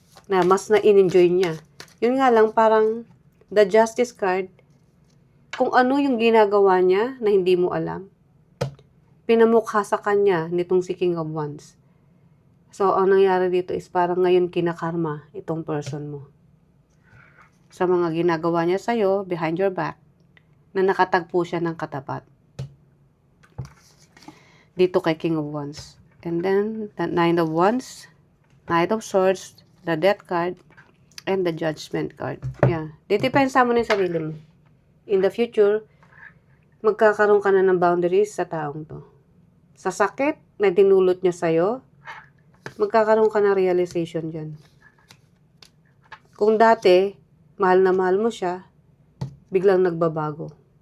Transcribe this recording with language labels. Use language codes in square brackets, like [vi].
[tl] Na mas na-enjoy niya. Yun nga lang, parang the Justice card, kung ano yung ginagawa niya na hindi mo alam, pinamukha sa kanya nitong si King of Wands. So, ang nangyari dito is parang ngayon kinakarma itong person mo. Sa mga ginagawa niya sa'yo, [en] behind your back, [tl] na nakatagpo siya ng katapat. Dito kay King of Wands. [en] And then, the Nine of Wands, Knight of Swords, the Death card, and the Judgment card. [tl] Yeah. Didepensa mo na yung sarili mo. [en] In the future, [tl] magkakaroon ka na ng boundaries sa taong to. Sa sakit na dinulot niya sa'yo, magkakaroon ka ng realization dyan. Kung dati, mahal na mahal mo siya, biglang nagbabago.